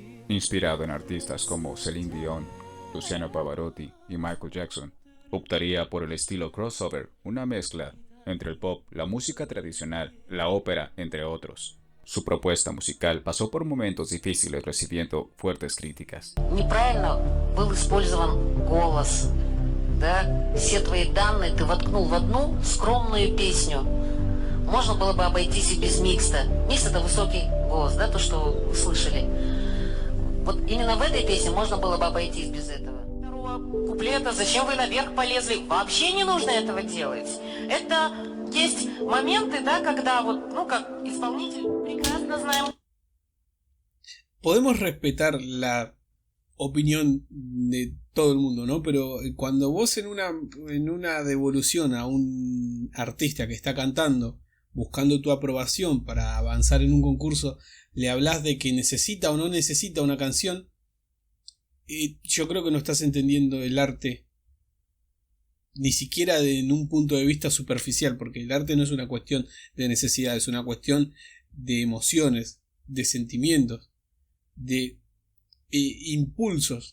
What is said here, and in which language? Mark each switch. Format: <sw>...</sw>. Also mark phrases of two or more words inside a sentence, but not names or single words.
<es>Inspirado en artistas como Celine Dion, Luciano Pavarotti y Michael Jackson, optaría por el estilo crossover, una mezcla entre el pop, la música tradicional, la ópera, entre otros. Su propuesta musical pasó por momentos difíciles recibiendo fuertes críticas.</es> <ru>Неправильно был использован голос, да? Все твои данные ты воткнул в одну скромную песню. Можно было бы обойтись и без микста. Микс — это высокий голос, да, то, что вы слышали. Вот именно в этой песне можно было бы обойтись без этого. Второго куплета «Зачем вы наверх полезли?» Вообще не нужно этого делать. Это есть моменты, да, когда вот, ну, как исполнитель прекрасно знаем.</ru> <es>Podemos respetar la opinión de todo el mundo, ¿no? Pero cuando vos en una devolución a un artista que está cantando buscando tu aprobación para avanzar en un concurso, le hablas de que necesita o no necesita una canción, yo creo que no estás entendiendo el arte ni siquiera en un punto de vista superficial, porque el arte no es una cuestión de necesidad, es una cuestión de emociones, de sentimientos, de impulsos.</es>